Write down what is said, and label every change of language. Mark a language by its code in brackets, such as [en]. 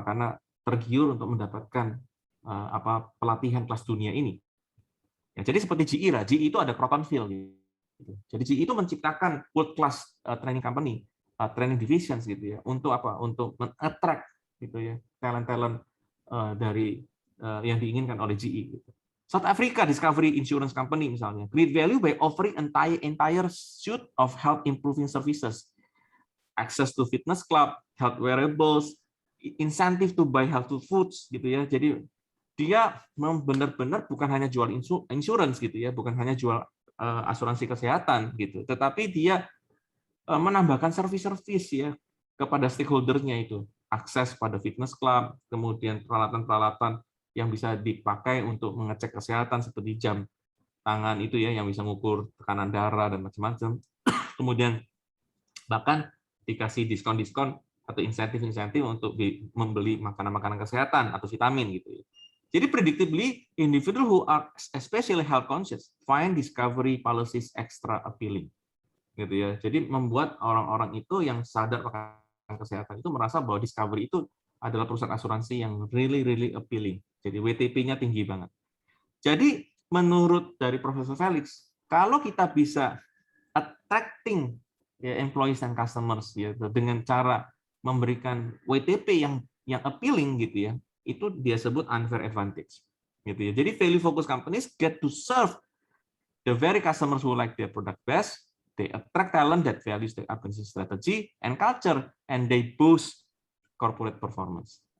[id] Karena tergiur untuk mendapatkan pelatihan kelas dunia ini. Ya, jadi seperti GE lah, GE itu ada Crotonville gitu. Jadi GE itu menciptakan [en] world class training company, training divisions [id] gitu ya, untuk apa? Untuk men-attract gitu ya, talent-talent dari yang diinginkan oleh GE gitu. [en] South Africa Discovery Insurance Company [id] misalnya, [en] create value by offering entire suite of health improving services, access to fitness club, health wearables, incentive to buy healthy foods [id] gitu ya. Jadi dia benar-benar bukan hanya jual insurance gitu ya, bukan hanya jual asuransi kesehatan gitu, tetapi dia menambahkan servis-servis ya kepada stakeholder-nya itu, akses pada fitness club, kemudian peralatan-peralatan yang bisa dipakai untuk mengecek kesehatan seperti jam tangan itu ya yang bisa mengukur tekanan darah dan macam-macam. Kemudian bahkan dikasih diskon-diskon atau insentif-insentif untuk membeli makanan-makanan kesehatan atau vitamin gitu ya. Jadi [en] predictably, individual who are especially health conscious find discovery policies extra appealing. [id] Gitu ya. Jadi membuat orang-orang itu yang sadar akan kesehatan itu merasa bahwa Discovery itu adalah perusahaan asuransi yang [en] really appealing. [id] Jadi WTP-nya tinggi banget. Jadi menurut dari Profesor Felix, kalau kita bisa attracting ya [en] employees and customers [id] ya dengan cara memberikan WTP yang appealing gitu ya, itu dia sebut [en] unfair advantage. [id] Gitu ya. Jadi [en] value focused companies get to serve the very customers who like their product best. They attract talent that values their organization strategy and culture, and they boost corporate performance.